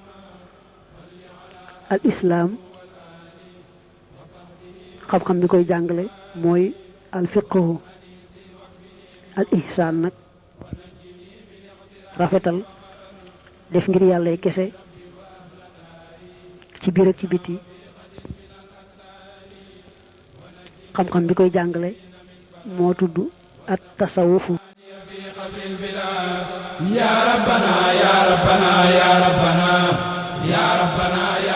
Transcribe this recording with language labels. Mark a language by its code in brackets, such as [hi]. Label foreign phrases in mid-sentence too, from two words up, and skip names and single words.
[wo] al islaam xam-xam bi koy jàngale mooy al fiqhu al ihsaan nag rafetal def ngir yàlla kese ci biir ak ci biti xam-xam bi koy jàngale moo tudd at tasawufu [ar] يا ربنا يا ربنا يا ربنا يا ربنا ya rabbana ya rabbana